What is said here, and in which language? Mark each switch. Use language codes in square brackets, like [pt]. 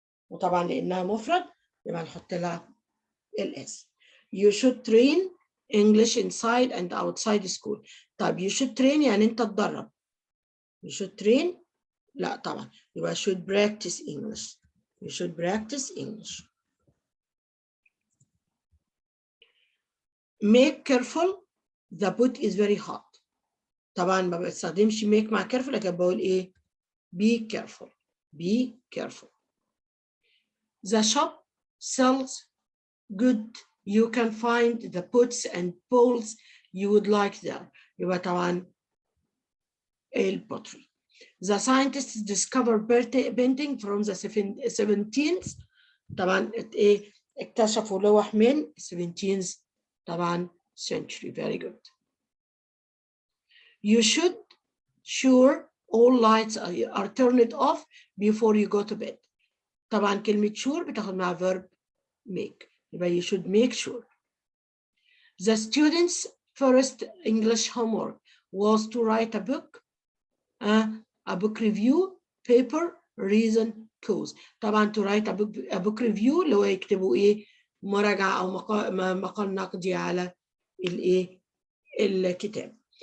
[ar] وطبعا لأنها مفرد يبقى نحط لها ls. [en] You should train English inside and outside school. [ar] طيب [en] you should train [ar] يعني أنت تدرب. [en] You should train [ar] لا طبعا يبقى [en] should practice English. You should practice English. Make careful, the boot is very hot. [ar] طبعا ما بستخدمش make مع careful لكن بقول ايه؟ [en] be careful. Be careful. The shop sells good. You can find the pots and bowls you would like there. [ar] يبقى طبعا pottery. [en] The scientists discovered painting from the 17th. [ar] طبعا ايه؟ اكتشفوا لوح من 17th طبعا century. [en] Very good. You should sure all lights are turned off before you go to bed. [ar] طبعا كلمة sure بتاخد مع [en] verb make. يبقى you should make sure. The students' first English homework was to write a book review, paper, reason, cause. [ar] طبعا [en] to write a book review [ar] اللي هو يكتبوا ايه؟ مراجعة أو مقال نقدي على الايه؟ الكتاب.